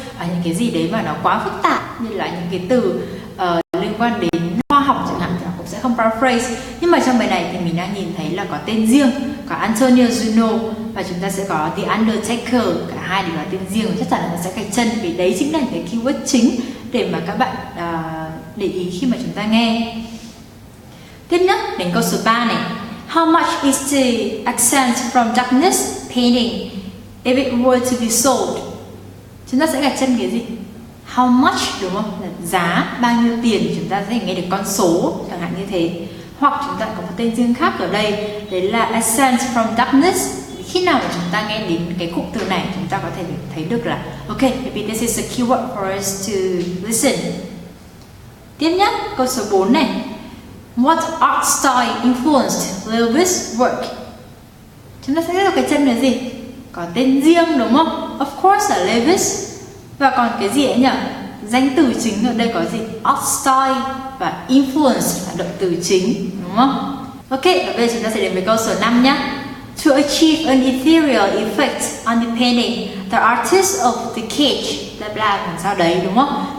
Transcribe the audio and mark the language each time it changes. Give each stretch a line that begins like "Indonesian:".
Vietnamese: Và những cái gì đấy mà nó quá phức tạp như là những cái từ liên quan đến khoa học chẳng hạn thì họ cũng sẽ không paraphrase. Nhưng mà trong bài này thì mình đang nhìn thấy là có tên riêng, có Antonio Juno và chúng ta sẽ có The Undertaker, cả hai đều là tên riêng. Chắc chắn là nó sẽ gạch chân vì đấy chính là cái keyword chính để mà các bạn để ý khi mà chúng ta nghe. Tiếp nhất đến câu số 3 này.
English: How much is the accent from darkness painting if it were to be sold?
Vietnamese: Chúng ta sẽ gạch chân cái gì?
English: How much,
Vietnamese: đúng không? Là giá, bao nhiêu tiền. Chúng ta sẽ nghe được con số chẳng hạn như thế. Hoặc chúng ta có một tên riêng khác ở đây, đấy là accent from darkness. Khi nào mà chúng ta nghe đến cái cụm từ này, chúng ta có thể thấy được là ok,
English: maybe this is a keyword for us to listen.
Vietnamese: Tiếp nhất, câu số 4 này.
English: What art style influenced Levis' work?
Vietnamese: Chúng ta sẽ biết được cái chân là gì? Có tên riêng, đúng không?
English: Of course
Vietnamese: là Levis. Và còn cái gì ấy nhỉ? Danh từ chính ở đây có gì?
English: Art style
Vietnamese: và influence là động từ chính, đúng không? Ok, và bây giờ chúng ta sẽ đến với câu số 5 nhé.
English: To achieve an ethereal effect on the painting, the artist of the cage, bla bla
Vietnamese: làm sao đấy, đúng không?